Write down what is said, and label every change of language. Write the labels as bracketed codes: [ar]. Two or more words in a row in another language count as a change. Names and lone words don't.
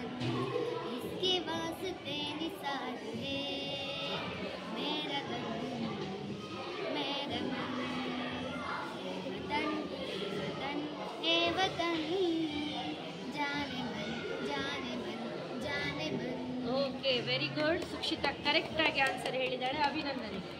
[hi] इसके वास्ते निसार है मेरा तन मेरा मन. वतन वतन ए वतन, जाने मन जाने मन जाने मन. [en] okay, very good. [kn] ಸುಕ್ಷಿತಾ ಕರೆಕ್ಟಾಗಿ ಆನ್ಸರ್ ಹೇಳಿದ್ದಾಳೆ, ಅಭಿನಂದನೆ.